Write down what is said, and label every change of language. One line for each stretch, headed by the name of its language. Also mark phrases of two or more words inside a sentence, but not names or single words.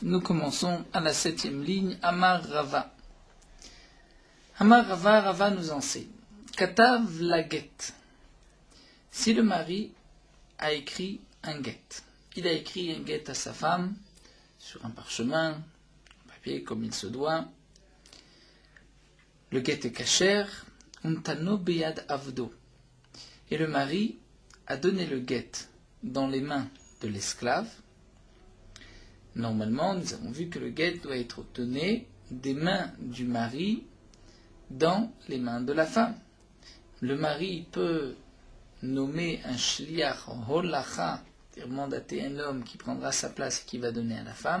French: Nous commençons à la 7e ligne,
Aramaic: אמר רבא אמר רבא,
French: Rava nous enseigne.
Aramaic: כתב לה גט.
French: Si le mari a écrit un get, il a écrit un get à sa femme sur un parchemin, un papier comme il se doit. Le get est kasher,
Aramaic: ונתנו ביד עבדו.
French: Et le mari a donné le get dans les mains de l'esclave. Normalement, nous avons vu que le get doit être donné des mains du mari dans les mains de la femme. Le mari peut nommer un shliach holacha, c'est-à-dire mandater un homme qui prendra sa place et qui va donner à la femme.